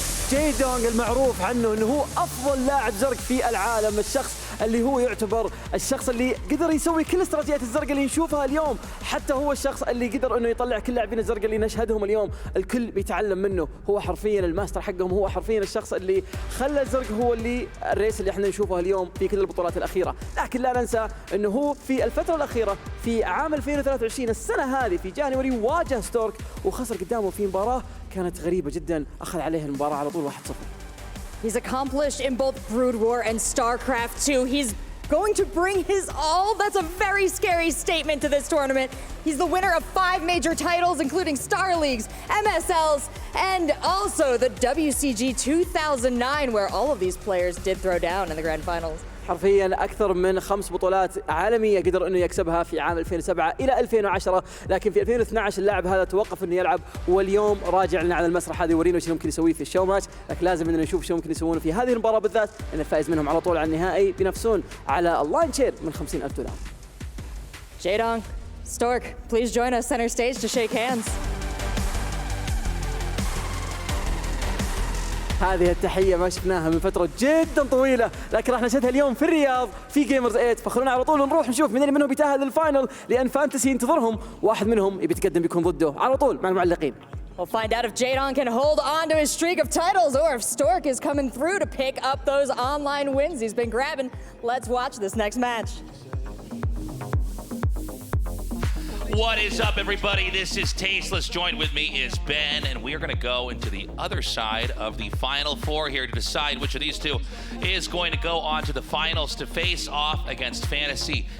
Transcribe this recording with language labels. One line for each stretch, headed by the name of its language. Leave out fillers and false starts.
Arabic: جيدونغ المعروف عنه انه هو افضل لاعب زرق في العالم، الشخص اللي هو يعتبر الشخص اللي قدر يسوي كل استراتيجيات الزرق اللي نشوفها اليوم، حتى هو الشخص اللي قدر انه يطلع كل لاعبين الزرق اللي نشهدهم اليوم، الكل بيتعلم منه، هو حرفيا الماستر حقهم، هو حرفيا الشخص اللي خلى الزرق هو اللي الريس اللي احنا نشوفه اليوم في كل البطولات الاخيره. لكن لا ننسى انه هو في الفتره الاخيره في عام 2023 السنه هذه في جانوري واجه ستورك وخسر قدامه في مباراه كانت غريبه جدا، اخذ عليه المباراه على طول 1-0.
English: He's accomplished in both Brood War and StarCraft 2. He's going to bring his all. That's a very scary statement to this tournament. He's the winner of 5 major titles, including Star Leagues, MSLs, and also the WCG 2009, where all of these players did throw down in the grand finals.
Arabic: حرفيا اكثر من 5 بطولات عالميه قدر انه يكسبها في عام 2007 الى 2010، لكن في 2012 اللاعب هذا توقف انه يلعب، واليوم راجع لنا على المسرح هذا يورينا ايش ممكن يسويه في الشو ماتش، لكن لازم اننا نشوف شو ممكن يسوونه في هذه المباراه بالذات، لان الفائز منهم على طول على النهائي بينافسون على اللاين شير من $50,000.
English: Jaedong, Stork, please join us center stage to shake hands.
Arabic: هذه التحية ما شفناها من فترة جدا طويلة، لكن راح نشهدها اليوم في الرياض في جيمرز 8، فخلونا على طول نروح نشوف مين اللي منهم بيتأهل للفاينل، لأن فانتسي ينتظرهم، واحد منهم يبي يتقدم بيكون ضده على طول مع المعلقين.
English: We'll find out if Jaedong can hold on to his streak of titles or if Stork is coming through to pick up those online wins he's been grabbing. Let's watch this next match. What is up, everybody? This is Tasteless. Joined with me is Ben, and we are going to go into the other side of the Final Four here to decide which of these two is going to go on to the finals to face off against Fantasy.